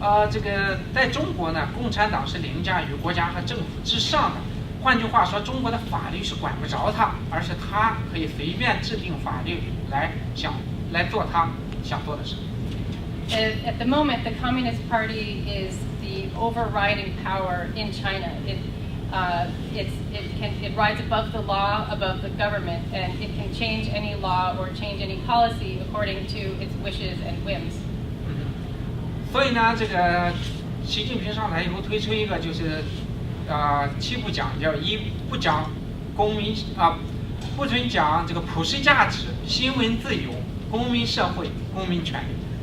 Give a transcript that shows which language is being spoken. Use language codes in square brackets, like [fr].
[zh] 这个在中国呢，共产党是凌驾于国家和政府之上的。换句话说，中国的法律是管不着他，而是他可以随便制定法律来做他想做的事。 [en] At the moment, the Communist Party is the overriding power in China. It rides above the law, above the government, and it can change any law or change any policy according to its wishes and whims. [zh] 所以呢，这个习近平上台以后推出一个就是7不讲，叫1不讲公民不准讲这个普世价值、新闻自由、公民社会、公民权利。